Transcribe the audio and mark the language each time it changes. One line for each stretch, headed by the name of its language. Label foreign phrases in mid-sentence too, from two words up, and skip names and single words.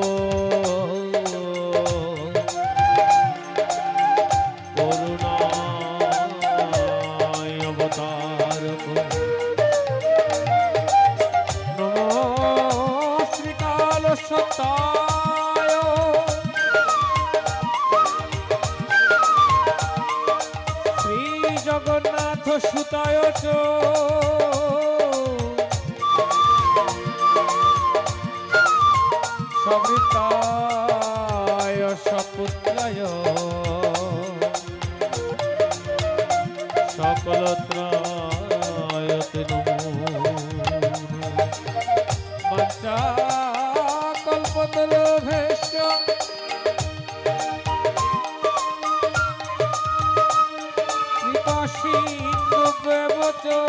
Sanskrit: করুণায় অবতারক নমঃ শ্রীকাল সত্তায় শ্রী জগন্নাথ সুতায় চ সবৃতায় সপুত্রায় সকলত্রায়তে নমো বাঞ্ছা কল্পতরুভ্যশ্চ কৃপাসিন্ধুভ্যেব চ